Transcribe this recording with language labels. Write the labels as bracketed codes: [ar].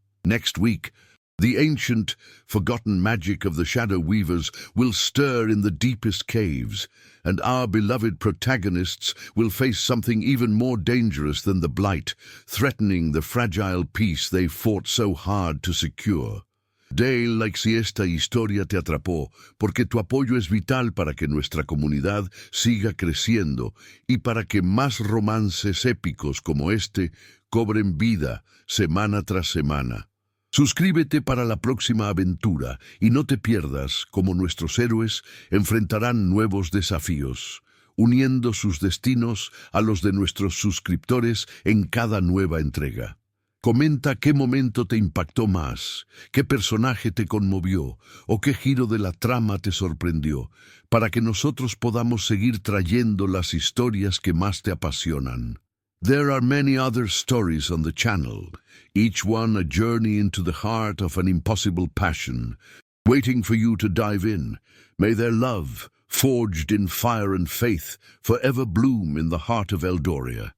[en] Next week, the ancient, forgotten magic of the Shadow Weavers will stir in the deepest caves, and our beloved protagonists will face something even more dangerous than the blight, threatening the fragile peace they fought so hard to secure. [es] Dale like si esta historia te atrapó, porque tu apoyo es vital para que nuestra comunidad siga creciendo y para que más romances épicos como este cobren vida semana tras semana. Suscríbete para la próxima aventura y no te pierdas cómo nuestros héroes enfrentarán nuevos desafíos, uniendo sus destinos a los de nuestros suscriptores en cada nueva entrega. Comenta qué momento te impactó más, qué personaje te conmovió o qué giro de la trama te sorprendió, para que nosotros podamos seguir trayendo las historias que más te apasionan. [en] There are many other stories on the channel, each one a journey into the heart of an impossible passion, waiting for you to dive in. May their love, forged in fire and faith, forever bloom in the heart of Eldoria.